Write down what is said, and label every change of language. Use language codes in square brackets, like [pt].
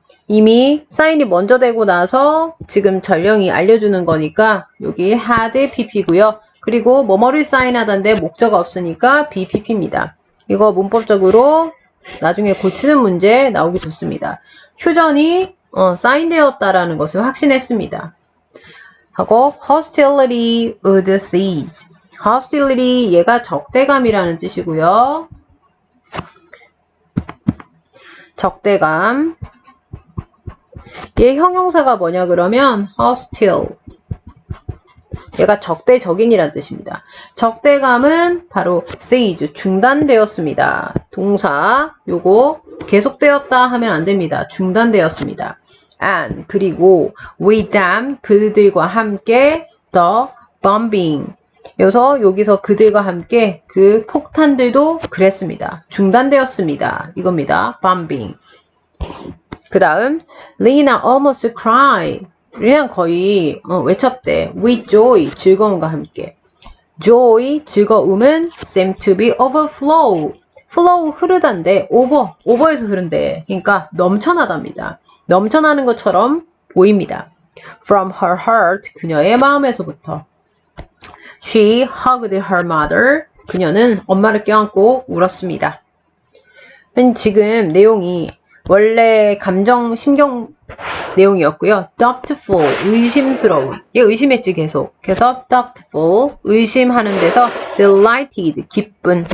[ko] 이미 사인이 먼저 되고 나서 지금 전령이 알려주는 거니까 여기 had pp고요. 그리고 뭐뭐를 사인하던데 목적 없으니까 bpp입니다. 이거 문법적으로 나중에 고치는 문제 나오기 좋습니다. 휴전이 사인되었다라는 것을 확신했습니다. 하고 [en] hostility would cease. [ko] hostility 얘가 적대감이라는 뜻이고요. 적대감. 얘 형용사가 뭐냐 그러면 hostile. 얘가 적대적인이라는 뜻입니다. 적대감은 바로 cease, 중단되었습니다. 동사 요거 계속되었다 하면 안 됩니다. 중단되었습니다. and 그리고 [en] with them [ko] 그들과 함께 [en] the bombing. [ko] 여기서 그들과 함께 그 폭탄들도 그랬습니다. 중단되었습니다. 이겁니다. bombing. 그 다음 [en] Lena almost cried. [ko] 리나는 거의 외쳤대. with joy, 즐거움과 함께. joy, 즐거움은 [en] seem to be overflow. [ko] flow 흐르단데 over에서 흐른대. 그러니까 넘쳐나답니다. 넘쳐나는 것처럼 보입니다. [en] from her heart, [ko] 그녀의 마음에서부터. [en] she hugged her mother. [ko] 그녀는 엄마를 껴안고 울었습니다. 지금 내용이 원래 감정, 심경 내용이었고요. doubtful, 의심스러운. 얘 의심했지 계속. 그래서 doubtful, 의심하는 데서 delighted, 기쁜.